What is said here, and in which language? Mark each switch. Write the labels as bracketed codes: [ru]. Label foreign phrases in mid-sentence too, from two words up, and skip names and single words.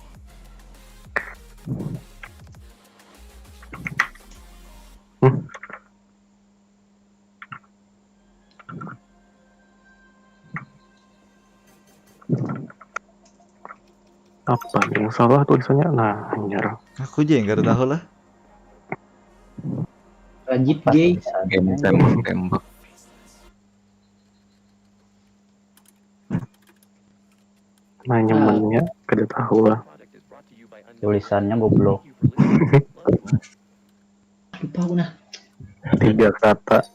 [id] Apa nih yang salah tulisannya? Nah, anjir. Aku aja yang gak tahu lah. Lanjut gay. Game tembak. [bjn] Nah, nyamannya kada tahu lah. [id] Tulisannya goblok. Lupa aku nah. 3 kata.